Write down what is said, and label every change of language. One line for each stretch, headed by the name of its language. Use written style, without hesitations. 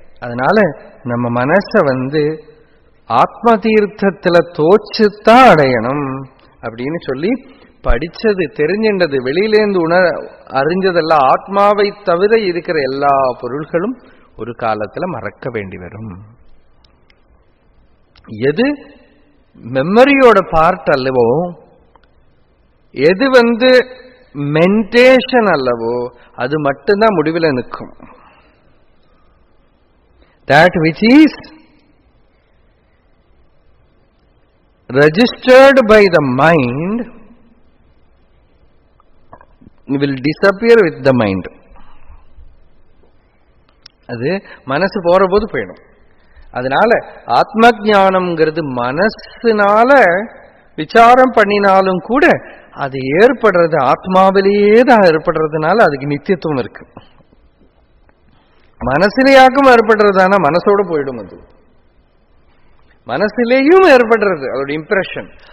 Tamil: அதனால நம்ம மனச ஆத்ம தீர்த்தத்துல தோச்சுத்தான் அடையணும் அப்படின்னு சொல்லி படிச்சது தெரிஞ்சின்றது வெளியிலேந்து அறிஞ்சதெல்லாம் ஆத்மாவை தவிர இருக்கிற எல்லா பொருள்களும் ஒரு காலத்துல மறக்க வேண்டி வரும். எது மெமரியோட பார்ட் அல்லவோ, எது மென்டேஷன் அல்லவோ அது மட்டும்தான் முடிவில் நிற்கும்.
English: That which is registered by the mind will disappear with the mind.
Tamil: அது மனசு போற போது போயிடும். அதனால ஆத்ம ஞானம்ங்கிறது மனசுனால விசாரம் பண்ணினாலும் கூட அது ஏற்படுறது ஆத்மாவிலேயே தான் ஏற்படுறதுனால அதுக்கு நித்தியத்துவம் இருக்கு. மனசிலேயாக்கும் ஏற்படுறதானா மனசோட போயிடும். அது மனசிலேயும் ஏற்படுறது அதோட இம்ப்ரெஷன்.